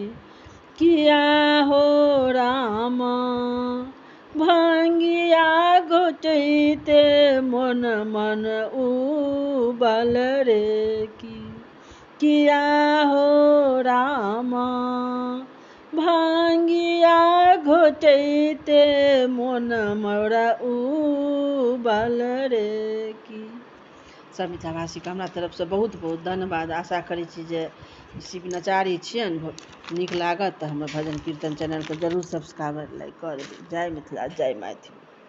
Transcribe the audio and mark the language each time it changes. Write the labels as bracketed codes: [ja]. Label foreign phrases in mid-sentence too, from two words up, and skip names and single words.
[mai] किया हो रामा भांगिया घोटैते मोन मन उबल रे की। किया हो रामा भांगिया घोटैते मोन मोरा उबल रे की। सब मिथिलावासी के हमरा तरफ से बहुत बहुत धन्यवाद। आशा करै छी जे शिव नचारी छियनि, नीक लागत तऽ हमर भजन कीर्तन चैनल के जरूर [en] subscribe like [mai] करबै। जय मिथिला जय मैथिली।